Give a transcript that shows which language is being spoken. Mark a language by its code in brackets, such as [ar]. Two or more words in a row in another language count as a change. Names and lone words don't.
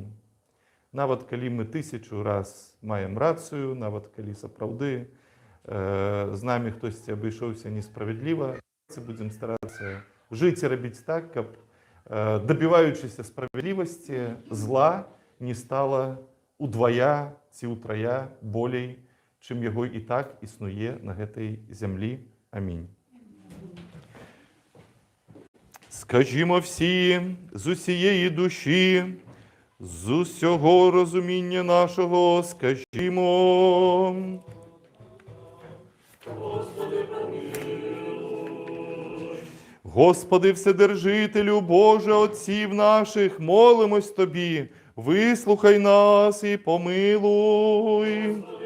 [be] Нават калі мы 1000 раз маем рацыю, нават калі сапраўды з намі хтосьці абышоўся несправядліва, будзем старацца жыць і рабіць так, каб, дабіваючыся справядлівасці, зла не стала удвая ці ўтрая болей, чым яго і так існуе на гэтай зямлі. Амінь. [uk] Скажімо всі з усієї душі, з усього розуміння нашого, скажімо. Господи Вседержителю, Боже Отців наших, молимось Тобі, вислухай нас і помилуй.